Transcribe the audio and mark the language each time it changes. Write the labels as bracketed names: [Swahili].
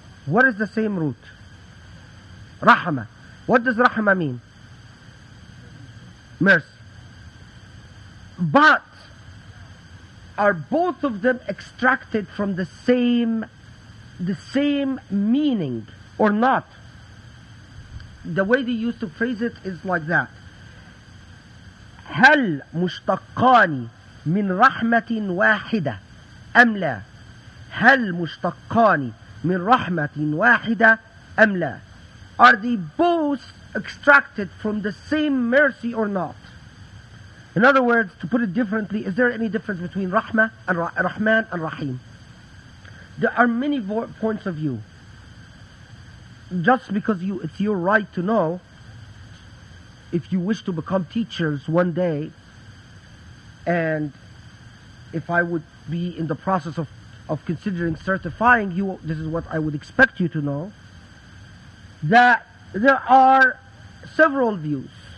[English] What is the same root? Rahma. What does Rahma mean? Mercy. But are both of them extracted from the same meaning or not? The way they used to phrase it is like that. [Arabic] هل مشتقان من رحمة واحدة أم لا؟ هل مشتقان من رحمة واحدة أم لا? [English] Are they both extracted from the same mercy or not? In other words, to put it differently, is there any difference between Rahmah and Rahman and Rahim? There are many points of view. Just because it's your right to know, if you wish to become teachers one day, and if I would be in the process of considering certifying you, this is what I would expect you to know, that there are several views.